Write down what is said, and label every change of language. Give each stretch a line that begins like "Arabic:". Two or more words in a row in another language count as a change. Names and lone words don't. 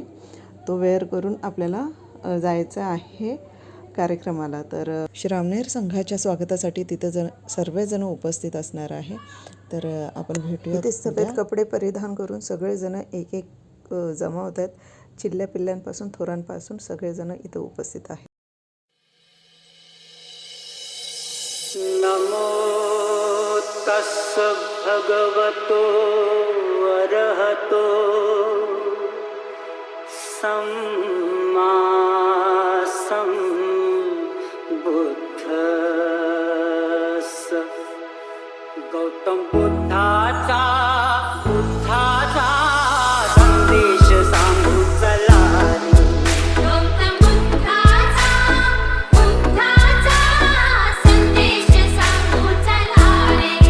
Marathi: तो वेअर करून आपल्याला जायचं आहे कार्यक्रमाला. तर श्रामणेर संघाच्या स्वागतासाठी तिथं सर्वजण उपस्थित असणार आहे. तर आपण भेटूया. ते सफेद कपडे परिधान करून सगळेजण एक एक जमा होत आहेत. चिल्ल्या पिल्ल्यांपासून थोरांपासून सगळेजण इथं उपस्थित आहेत.
Pali: नमो तस्स भगवतो अरहतो सम्मा संबुद्धस्स.
Marathi: गौतम बुद्धाचा संदेश सांगू चला रे. गौतम बुद्धाचा संदेश सांगू चला रे.